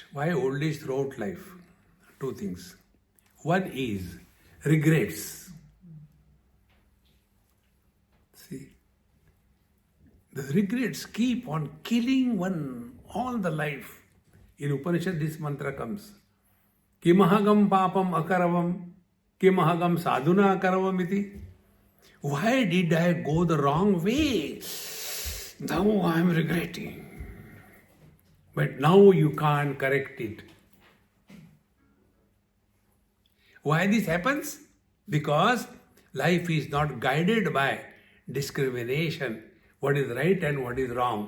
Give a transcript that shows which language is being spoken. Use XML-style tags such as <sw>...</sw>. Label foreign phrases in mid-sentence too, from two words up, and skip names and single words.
<en>Why old age throughout life? Two things. One is regrets. See, the regrets keep on killing one all the life. In Upanishad, this mantra comes.</en> <sa>Kimahagam papam akaravam, kimahagam sadhuna akaravam iti.</sa> <en>Why did I go the wrong way? Now I am regretting. But now you can't correct it. Why this happens? Because life is not guided by discrimination, what is right and what is wrong.</en>